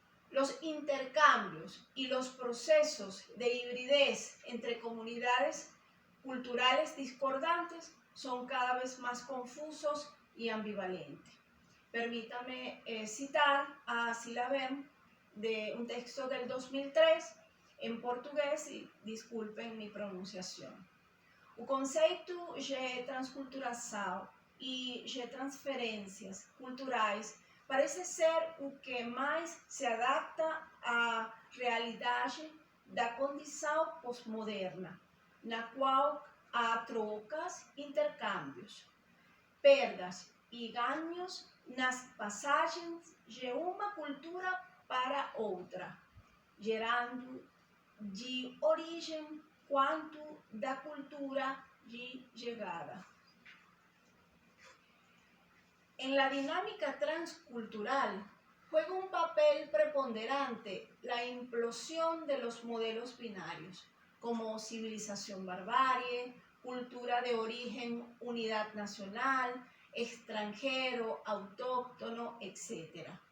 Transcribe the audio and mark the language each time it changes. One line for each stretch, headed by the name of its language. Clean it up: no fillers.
Spanish: Los intercambios y los procesos de hibridez entre comunidades culturales discordantes son cada vez más confusos y ambivalentes. Permítame citar a Cila Bern de un texto del 2003 en portugués y disculpen mi pronunciación.
Portuguese: O conceito de transculturação e de transferências culturais parece ser o que mais se adapta à realidade da condição pós-moderna, na qual há trocas, intercâmbios, perdas e ganhos nas passagens de uma cultura para outra, gerando de origem quanto da cultura de chegada.
Spanish: En la dinámica transcultural juega un papel preponderante la implosión de los modelos binarios, como civilización-barbarie, cultura de origen, unidad nacional, extranjero, autóctono, etc.